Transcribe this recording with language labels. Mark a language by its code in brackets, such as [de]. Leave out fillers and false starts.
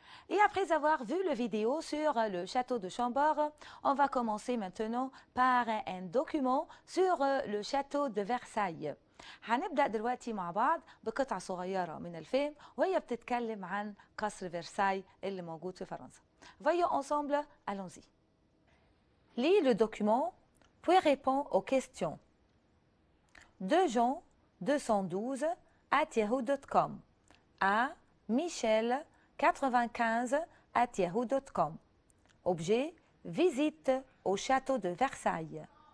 [fr] Et après avoir vu la vidéo sur le château de Chambord, on va commencer maintenant par un document sur le château de Versailles. [ar] هنبدأ دلوقتي مع بعض بقطعة صغيرة من الفيلم وهي بتتكلم عن قصر فرساي اللي موجود في فرنسا. [fr] Voyons ensemble, allons-y. Lis le document, puis réponds aux questions. De Jean 212 @yahoo.com à Michel 95 @yahoo.com. Objet, visite au château de Versailles.